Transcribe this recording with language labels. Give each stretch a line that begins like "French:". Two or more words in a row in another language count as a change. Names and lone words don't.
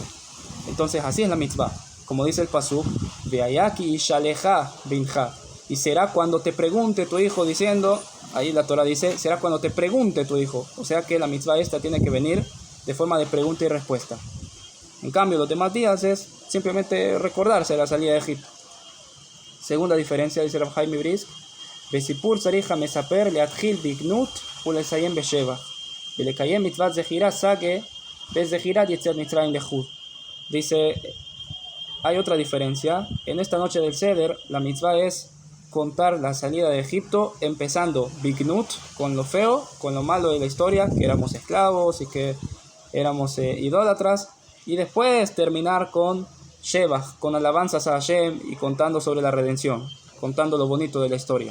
Spanish: Entonces así es la mitzvah, como dice el pasuk,
Hebrew: והיה כי ישאלך בנך,
Spanish: y será cuando te pregunte tu hijo, diciendo, ahí la Torah dice, será cuando te pregunte tu hijo, o sea que la mitzvah esta tiene que venir de forma de pregunta y respuesta. En cambio, los demás días es simplemente recordarse de la salida de Egipto. Segunda diferencia, dice
Hebrew: Rav Chaim Brisk, בסיפור צריך המספר להתחיל בגנות ולסיים בשבח, ולקיים מצוות זכירה סגי בזכירת יציאת מצרים לחוד.
Spanish: Dice, hay otra diferencia. En esta noche del Seder, la mitzvah es contar la salida de Egipto, empezando bignut, con lo feo, con lo malo de la historia, que éramos esclavos y que éramos idólatras, y después terminar con Shevach, con alabanzas a Hashem y contando sobre la redención, contando lo bonito de la historia.